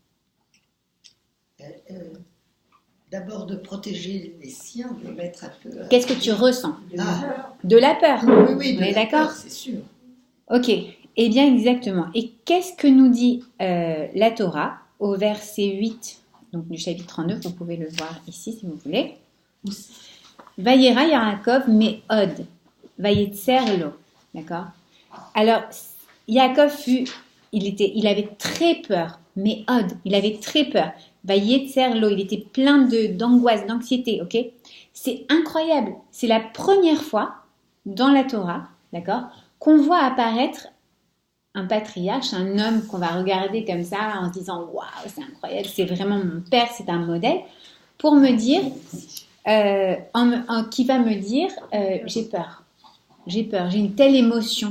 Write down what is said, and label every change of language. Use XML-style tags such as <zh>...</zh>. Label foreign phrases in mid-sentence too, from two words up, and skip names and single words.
<fr>D'abord de protéger les siens, de mettre un peu... Qu'est-ce que tu ressens? De la peur. Oui, on est d'accord? C'est sûr. Ok, eh bien exactement. Et qu'est-ce que nous dit la Torah au verset 8, donc du chapitre 39, vous pouvez le voir ici si vous voulez.</fr> <he>וַיִּירָא יַעֲקֹב מְאֹד, וַיֵּצֶר לוֹ.</he> <fr>D'accord? Alors, Yaakov il avait très peur, me'od, il avait très peur.</fr> <he>ויצר לו,</he> <fr>il était plein d'angoisse, d'anxiété, ok? C'est incroyable. C'est la première fois dans la Torah, d'accord, qu'on voit apparaître un patriarche, un homme qu'on va regarder comme ça en se disant « Waouh, c'est incroyable, c'est vraiment mon père, c'est un modèle », pour me dire, qui va me dire « J'ai peur, j'ai une telle émotion ».</fr>